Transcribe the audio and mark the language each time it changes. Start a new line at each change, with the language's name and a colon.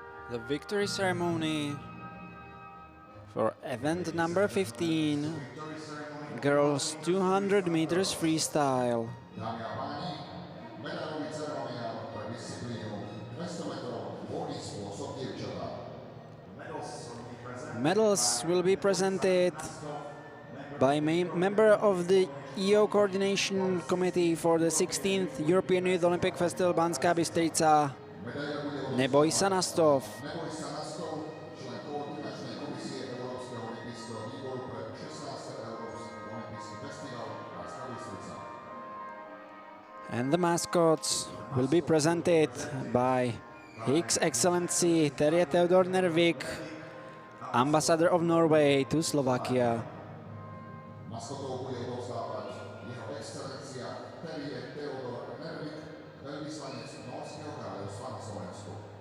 English: the victory ceremony for event number 15, girls 200 meters freestyle.
Slovak: Dámy a páni, medailový ceremoniál pre disciplínu 200 metrov voľný spôsob dievčatá.
English: Medals will be presented by member of the EO Coordination Committee for the 16th European Youth Olympic Festival Banská Bystrica, Neboj sa na stov.
Slovak: Neboj sa na stov, člen koordinačnej komisie Európskeho olympijského výboru pre 16. Európsky olympijský festival Banská Bystrica.
English: And the mascots will be presented by His Excellency Terje Theodor Nervik, Ambassador of Norway to Slovakia.
Slovak: Maskotov bude odovzdávať jeho excelencia Terje Theodor Nervik, veľvyslanec Norského kráľovstva na Slovensku.